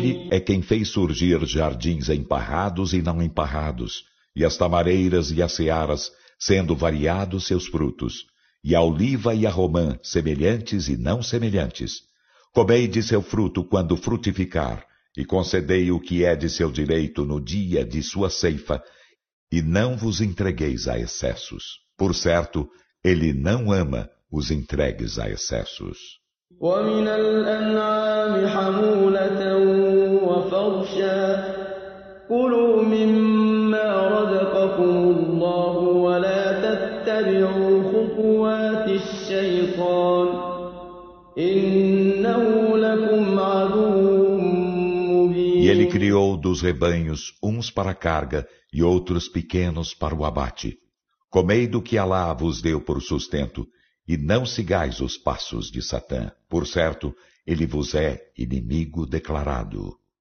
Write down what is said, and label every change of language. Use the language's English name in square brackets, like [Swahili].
[Portuguese] É quem fez surgir jardins emparrados e não emparrados, e as tamareiras e as searas, sendo variados seus frutos, e a oliva e a romã, semelhantes e não semelhantes. Comei de seu fruto quando frutificar, e concedei o que é de seu direito no dia de sua ceifa, e não vos entregueis a excessos. Por certo, ele não ama os entregues a excessos. [Arabic] ومن الأنعام حمولة وفرشا كلوا مما رزقكم الله ولا تتبعوا خطوات الشيطان إنه لكم عدو مبين. [Portuguese] E ele criou dos rebanhos uns para a carga e outros pequenos para o abate. Comei do que Alá vos deu por sustento, e não sigais os passos de Satã. Por certo, ele vos é inimigo declarado.